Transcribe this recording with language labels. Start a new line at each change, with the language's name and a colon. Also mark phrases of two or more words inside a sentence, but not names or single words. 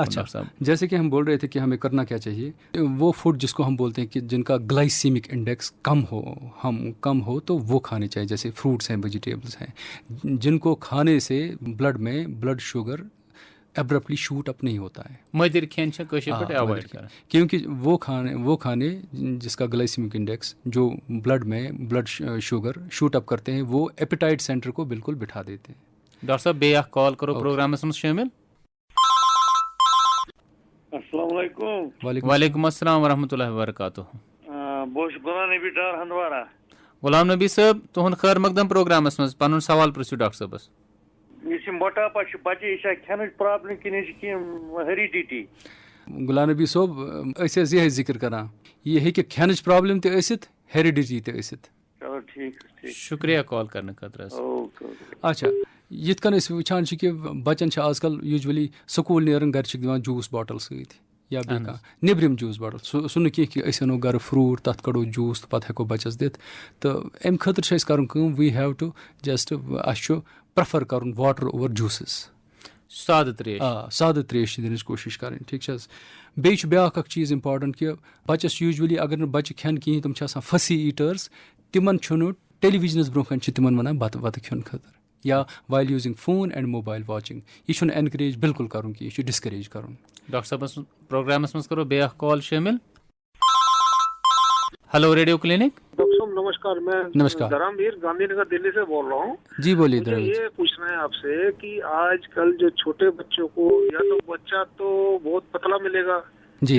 Hindi: अच्छा जैसे कि हम बोल रहे थे कि हमें करना क्या चाहिए वो फूड जिसको हम बोलते हैं कि जिनका
English: glycemic index
Hindi: कम हो तो वो खाने चाहिए जैसे फ्रूट्स हैं वेजिटेबल्स हैं जिनको खाने से
English: blood sugar abruptly shoot up
Hindi: नहीं होता है
Kashmiri: मदिर खेन अवॉइड करें
Hindi: क्योंकि वो खाने जिसका
English: glycemic index
Hindi: जो
English: blood sugar shoot up
Hindi: करते हैं वो
English: appetite center
Hindi: को बिल्कुल बिठा देते हैं
Kashmiri: डॉक्टर साहब बेया कॉल करो प्रोग्राम में शामिल
Arabic: وعليكم السلام ورحمة الله وبركاته
Kashmiri: बोश गुलाम नबी डार हंदवारा गुलाम नबी साहब तुहन खैर मकदम प्रोग्रामस मज पनुन सवाल पृछू डॉक्टर साहबस यह मोटापा बच्चे यह खेन प्रॉब्लम कि हेरिडिटी गुलाम नबी साहब यह जिक्र करान यह हेकि खेन प्रॉब्लम तो हेरिडिटी तो
Hindi: चलो ठीक
Kashmiri: शुक्रिया कॉल करने खतर अच्छा यिथ कन वुचान कि बच्चन आजकल यूजुअली स्कूल नेरन घर दिवान
English: juice bottle
Kashmiri: सत या निब्रिम
English: juice bottle
Kashmiri: सह न कि अनो घर फ्रूट तथ कड़ो जूस तो पह हेको बच्चस दित तो अम खतर कर
English: we have to just prefer
Kashmiri: कर
English: water over juices
Kashmiri: साद त्रेश दिन कोशिश करें ठीक बे ब्या चीज़ इंपॉर्टेंट कि बच्चस यूजुअली अगर बच्चे खेन कहें तुम
English: fussy eaters
Kashmiri: तिमन टेलीविजनस ब्रोह कन तिमन वन बत खेन खतर या
English: while using phone and mobile watching
Kashmiri: यह एनकरेज बिल्कुल करूँ कि यह डिस्करेज करूँ। डॉक्टर साहब प्रोग्रामस मज करो बेख कॉल शामिल।
English: hello radio clinic.
Hindi: डॉक्टर साहब नमस्कार, मैं नमस्कार धर्मवीर गांधीनगर दिल्ली से बोल रहा हूँ। जी बोलिए। मुझे ये पूछना है आपसे कि आजकल जो छोटे बच्चों को या तो बच्चा तो बहुत पतला मिलेगा जी,